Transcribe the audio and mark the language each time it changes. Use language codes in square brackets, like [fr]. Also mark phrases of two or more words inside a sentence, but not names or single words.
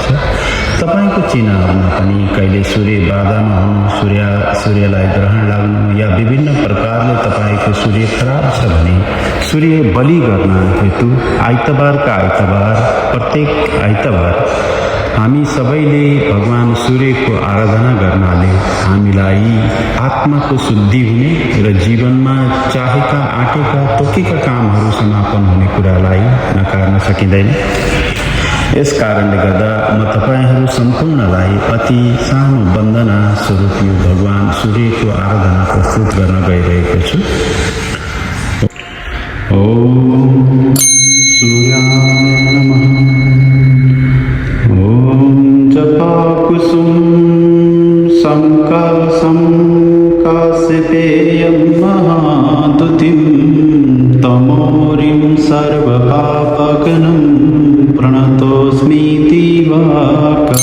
[ne] तपाईको चिन्हहरुमा पनि कहिले सूर्य बाधामा हुनु, सूर्यलाई ग्रहण लाग्नु या विभिन्न प्रकारले तपाईको सूर्य खराब छ भने सूर्य बलि गर्न हेतु आइतबारका आइतबार प्रत्येक आइतबार हामी सबैले भगवान सूर्यको आराधना गर्नाले हामीलाई आत्माको शुद्धि हुने र जीवनमा चाहेका आँटेका तोकेका कामहरू समापन हुने कुरालाई नकार्न सकिँदैन। यस कारणले गर्दा म तपाईहरु सम्पूर्णलाई अति सानो वन्दना स्वरूप यो भगवान सूर्यको आराधना प्रस्तुत गर्न गइरहेको छु। [sa] ओम सूर्याय नमः। ओम जपाकुसुम संकासं काश्यपेयं महादुतिं तमोरिं सर्वपापघ्नं प्रणतोऽस्मि दिवाकरम्।